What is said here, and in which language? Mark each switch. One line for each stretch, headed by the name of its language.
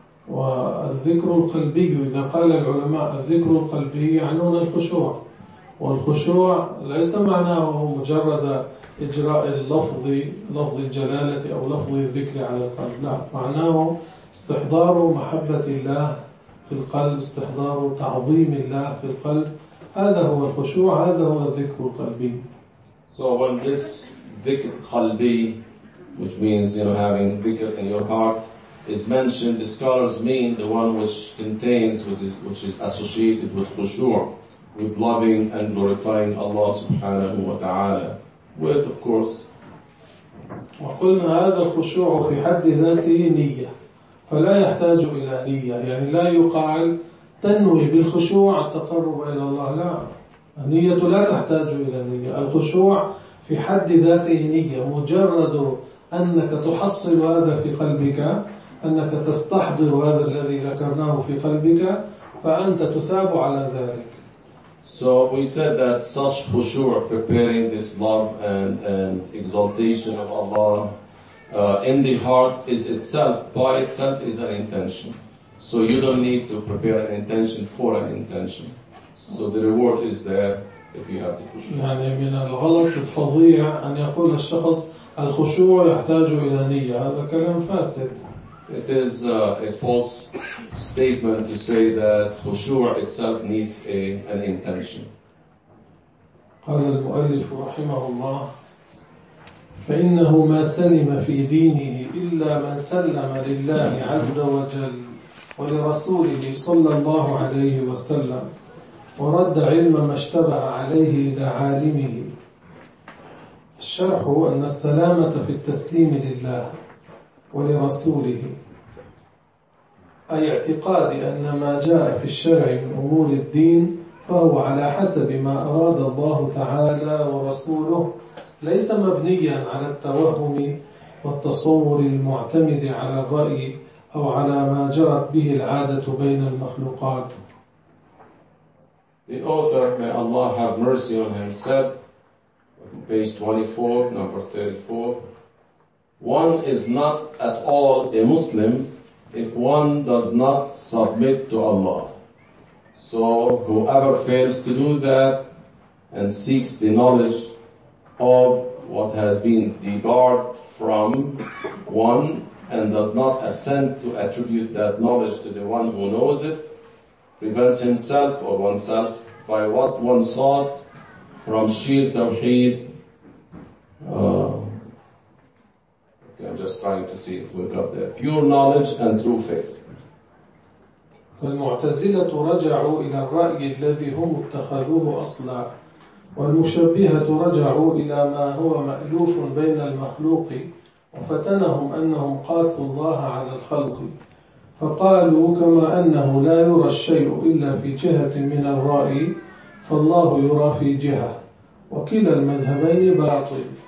Arabic: والذكر القلبي إذا قال العلماء الذكر القلبي يعنون الخشوع، والخشوع ليس معناه مجرد إجراء اللفظ لفظ الجلالة أو لفظ الذكر على القلب، لا، معناه استحضار محبة الله في القلب، استحضار تعظيم الله في القلب، هذا هو الخشوع، هذا هو الذكر القلبي.
English: So when this ذكر قلبي, which means, you know, having dhikr in your heart, is mentioned, the scholars mean the one which contains, which is associated with khushu', with loving and glorifying Allah subhanahu wa ta'ala. With, of course,
Arabic: وَقُلْنَا هَذَا الْخُشُوعُ فِي حَدِّ ذَاتِهِ نِيَّةِ فَلَا يَحْتَاجُ إِلَى نِيَّةِ. يعني لا يقال تنوي بالخشوع التقرب إلى الله، لا، النية لا تحتاج إلى نية. الخشوع في حد ذاته نية، مجرد أنك تحصل هذا في قلبك، أنك تستحضر هذا الذي ذكرناه في قلبك، فأنت تثاب على ذلك.
English: So we said that such خشوع, preparing this love and exaltation of Allah in the heart, is itself, by itself, is an intention. So you don't need to prepare an intention for an intention. So the reward is there if you have the خشوع.
Arabic: يعني من الغلط الفظيع أن يقول الشخص الخشوع يحتاج إلى نية، هذا كلام فاسد.
English: It is a false statement to say that خشوع itself needs an intention.
Arabic: قال المؤلف رحمه الله: فإنه ما سلم في دينه إلا من سلم لله عز وجل ولرسوله صلى الله عليه وسلم ورد علم ما اشتبه عليه لعالمه. الشرح: أن السلامة في التسليم لله ولرسوله، أي اعتقاد أن ما جاء في الشرع من أمور الدين فهو على حسب ما أراد الله تعالى ورسوله، ليس مبنيا على التوهم والتصور المعتمد على الرأي أو على ما جرت به العادة بين المخلوقات.
English: The author, may Allah have mercy on him, said, page 24, number 34, one is not at all a Muslim if one does not submit to Allah. So whoever fails to do that and seeks the knowledge of what has been debarred from one and does not assent to attribute that knowledge to the one who knows it, prevents himself or oneself by what one sought from sheer tawheed. I'm just trying to see if we got there. Pure knowledge and true faith.
Arabic: فالمعتزلة رجعوا إلى الرأي الذي هم اتخذوه أصلا، والمشبهة رجعوا إلى ما هو مألوف بين المخلوق، وفتنهم أنهم قاسوا الله على الخلق، فقالوا كما أنه لا يرى الشيء إلا في جهة من الرأي، فالله يرى في جهة، وكلا المذهبين باطل.